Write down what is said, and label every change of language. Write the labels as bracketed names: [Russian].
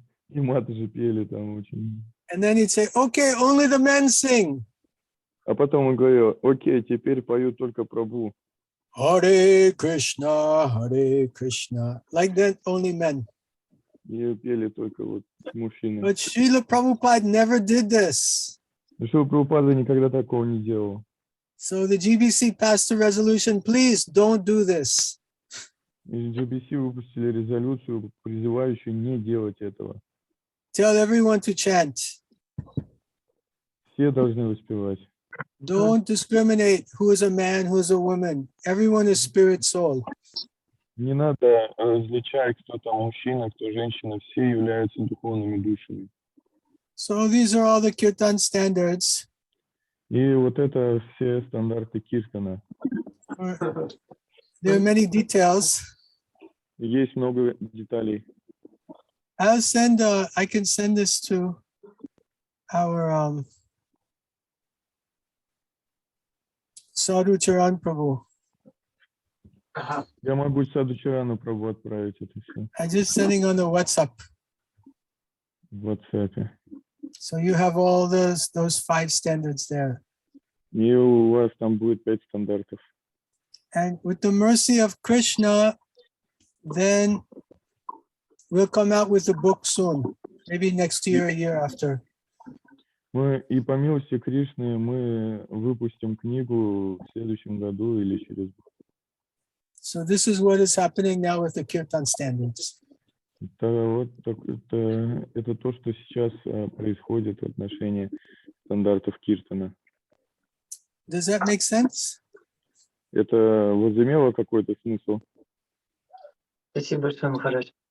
[Russian] И матаджи пели там очень. [English] And then he'd say, okay, only the men sing. [Russian] А потом он говорил, окей, теперь поют только Прабху. [English] Hare Krishna, like that, only men. [Russian] И пели только вот мужчины. [English] But Srila Prabhupada never did this. [Russian] Шрила Прабхупада никогда такого не делал. [English] So the GBC passed a resolution, please don't do this. [Russian] И GBC выпустили резолюцию, призывающую не делать этого. [English] Tell everyone to chant. [Russian] Все должны воспевать. [English] Don't discriminate who is a man, who is a woman. Everyone is spirit soul. [Russian] Не надо различать, кто там мужчина, кто женщина. Все являются духовными душами. [English] So these are all the kirtan standards. [Russian] И вот это все стандарты киртана. [English] There are many details. [Russian] Есть много деталей. [English] I can send this to our Sadhu Charan Prabhu. [Russian] Я могу Саду Чарану Прабху отправить это все [English] I'm just sending on the WhatsApp. [Russian] в WhatsApp. [English] So you have all those 5 standards there. [Russian] И у вас там будет 5 стандартов. [English] And with the mercy of Krishna, then we'll come out with the book soon. Maybe next year, a year after. [Russian] И по милости Кришны мы выпустим книгу в следующем году или через год. [English] So this is what is happening now with the kirtan standards. [Russian] Это то, что сейчас происходит в отношении стандартов киртана. [English] Does that make sense? [Russian] Это возымело какой-то смысл? Спасибо большое, Махарадж.